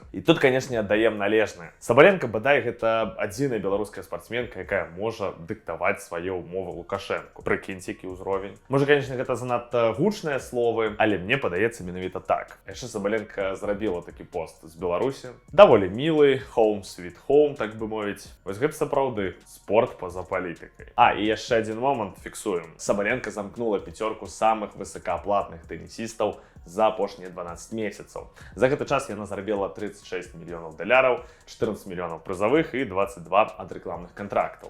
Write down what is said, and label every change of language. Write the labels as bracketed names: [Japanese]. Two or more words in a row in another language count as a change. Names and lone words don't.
[Belarusian] І тут, канешне, аддаем належнае. Сабаленка, бадай, гэта адзіная беларуская спартсменка, якая можа дыктаваць свае ўмовы Лукашэнку. Прыкіньце, які ўзровень. Можа, канешне, гэта занадта гучныя словы, але мне падаецца менавіта так. Яшчэ Сабаленка зрабіла такі пост з Беларусі. Даволі мілы, [English] home sweet home, [Belarusian] так бы мовіць. Вось гэта сапраўды спорт па-за палітыкай. А, і яшчэ адзін момант фіксуем. Сабаленка замкнула пяцёрку самых высокааплатных тэнісістаў за апошнія 12 месяцаў. За гэты час яна зарабіла 36 мільёнаў даляраў, 14 мільёнаў прызавых і 22 ад рэкламных кантрактаў.